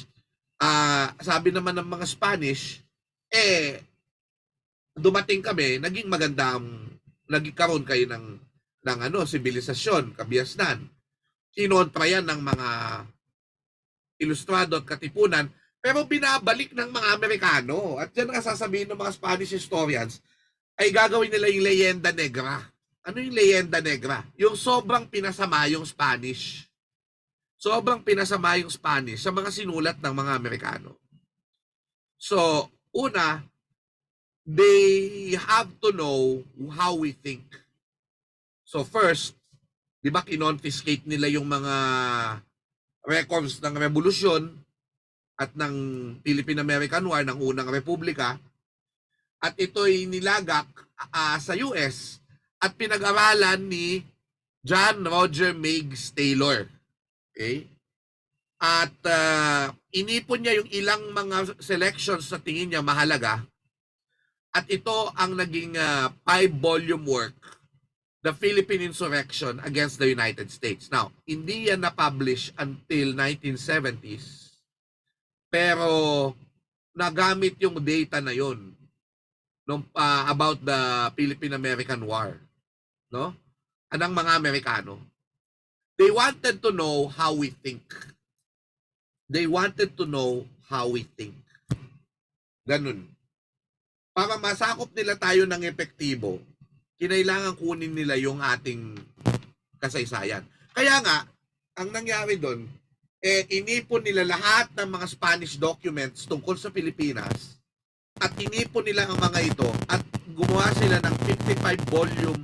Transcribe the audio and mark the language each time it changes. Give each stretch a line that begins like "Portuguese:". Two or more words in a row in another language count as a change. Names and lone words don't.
Filipino: Sabi naman ng mga Spanish, dumating kami, naging nagkaroon kayo ng sibilisasyon, kabiasnan. Kinontra yan ng mga ilustrado at katipunan, pero binabalik ng mga Amerikano. At yan ang sasabihin ng mga
English: Spanish historians,
Filipino: ay gagawin nila yung
Spanish: leyenda negra.
Filipino: Ano yung
Spanish: leyenda negra?
Filipino: Yung sobrang pinasama yung Spanish. Sobrang pinasama yung Spanish sa mga sinulat ng mga Amerikano. So, una,
English: they have to know how we think. So first,
Filipino: di ba kinonfiscate nila yung mga records ng revolusyon at ng Philippine-American War ng unang republika, at ito'y nilagak sa US at pinag-aralan ni John Roger Meigs Taylor. Okay? At inipon niya yung ilang mga selections na tingin niya mahalaga. At ito ang naging 5-
English: volume work,
Filipino: The Philippine Insurrection Against the United States. Now, hindi yan na-publish until 1970s, pero nagamit yung data na yon
English: about the Philippine-American War.
Filipino: No? Anong mga Amerikano?
English: They wanted to know how we think. They wanted to know how we think.
Filipino: Ganun. Para masakop nila tayo ng epektibo, kinailangan kunin nila yung ating kasaysayan. Kaya nga, ang nangyari doon, inipon nila lahat ng mga
English: Spanish documents
Filipino: tungkol sa Pilipinas at inipon nila ang mga ito at gumawa sila ng 55-volume.